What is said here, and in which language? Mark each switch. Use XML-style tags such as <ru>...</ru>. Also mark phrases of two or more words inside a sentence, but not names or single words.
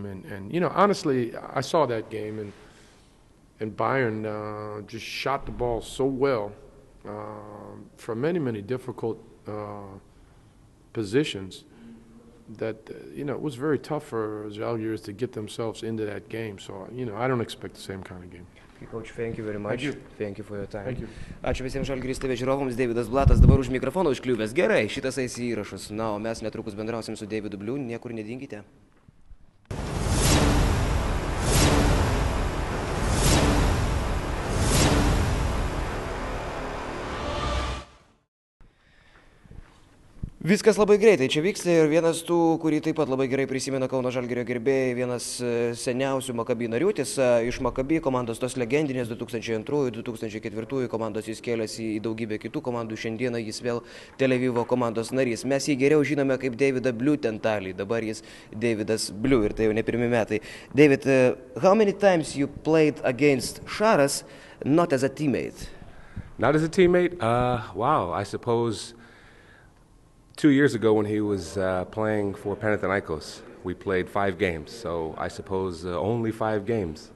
<en>And you know, honestly, I saw that game, and Bayern just shot the ball so well from many difficult positions that you know, it was very tough for Zalgiris to get themselves into that game. So you know, I don't expect the same kind of game. Coach, thank you very much. Thank you for your time. Thank you.</en> <lt>Ačiū visiems Žalgiris TV žiūrovams. D.Blattas dabar už mikrofono užkliuvęs. Gerai, šitas eis į įrašus. Na, o mes netrukus bendrausim su D.Blu. Niekur nedinkite. Viskas labai greitai čia vyksta ir vienas tų, kurį taip pat labai gerai prisimena Kauno Žalgirio gerbėjai, vienas seniausių Maccabi narių, tiesa, iš Maccabi komandos tos legendinės 2002-2004 komandos jis kėlėsi į daugybę kitų komandų, šiandieną jis vėl Tel Avivo komandos narys. Mes jį geriau žinome kaip D.Blu tentalį, dabar jis D.Blu ir tai jau ne pirmi metai.</lt> <en>David, how many times you played against Šaras not as a teammate? Not as a teammate? Wow, I suppose 2 years ago when he was playing for Panathinaikos, we played 5 games, so I suppose only 5 games.</en>